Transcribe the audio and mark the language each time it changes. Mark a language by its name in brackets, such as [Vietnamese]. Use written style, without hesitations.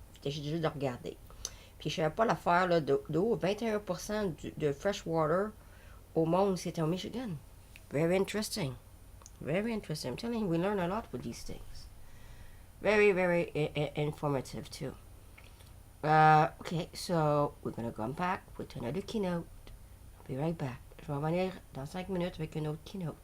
[French] Il s'agit juste de regarder. Puis je ne savais pas l'affaire d'eau. 21% de [English] fresh water [French] au monde, c'est en Michigan. [English] Very interesting. Very interesting. I'm telling you, we learn a lot with these things. Very, very informative too. Okay, so we're going to come back with another keynote. I'll be right back. [French] Je vais revenir dans 5 minutes avec une autre keynote.